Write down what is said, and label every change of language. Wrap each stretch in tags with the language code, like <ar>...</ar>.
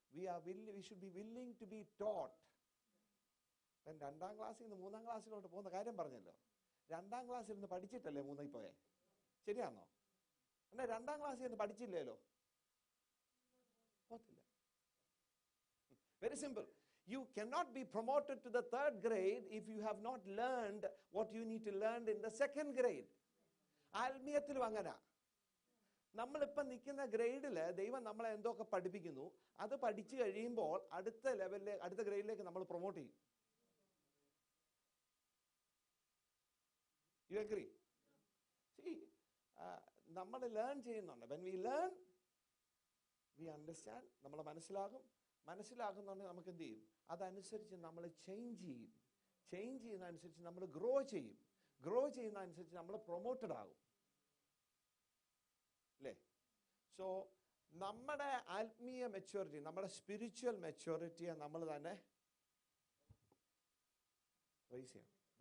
<en>we should be willing to be taught.</en> <ml>2ാം ക്ലാസ്സിൽ നിന്ന് 3ാം ക്ലാസ്സിലോട്ട് പോകുന്ന കാര്യം പറഞ്ഞല്ലോ. 2ാം ക്ലാസ്സിൽ നിന്ന് പഠിച്ചിട്ടല്ലേ 3ൽ പോയേ? ശരിയാണോ? എന്നാൽ 2ാം ക്ലാസ്സിൽ നിന്ന് പഠിച്ചില്ലേലോ? പോത്തില്ല.</ml> <en>Very simple. You cannot be promoted to the 3rd grade if you have not learned what you need to learn in the 2nd grade.</en> <ml>ആത്മീയത്തിലും അങ്ങനെ. നമ്മളിപ്പം നിൽക്കുന്ന ഗ്രേഡില് ദൈവം നമ്മളെ എന്തൊക്കെ പഠിപ്പിക്കുന്നു, അത് പഠിച്ചു കഴിയുമ്പോൾ അടുത്ത ലെവലിലേക്ക്, അടുത്ത ഗ്രേഡിലേക്ക് നമ്മൾ പ്രൊമോട്ട് ചെയ്യും.</ml> <en>You agree? See,</en> <ml>നമ്മൾ ലേൺ ചെയ്യുന്നുണ്ട്.</ml> <en>When we learn, we understand.</en> <ml>നമ്മൾ മനസ്സിലാകുന്നുണ്ടെങ്കിൽ നമുക്ക് എന്ത് ചെയ്യും? അതനുസരിച്ച് നമ്മൾ ചേഞ്ച് ചെയ്യുന്നതനുസരിച്ച് നമ്മൾ ഗ്രോ ചെയ്യുന്നതനുസരിച്ച് നമ്മൾ പ്രൊമോട്ടഡ് ആകും അല്ലേ? സോ നമ്മുടെ ആത്മീയ മെച്യൂരിറ്റി, നമ്മുടെ സ്പിരിച്വൽ മെച്യൂരിറ്റിയെ നമ്മൾ തന്നെ റൈസ് ചെയ്യണം.</ml>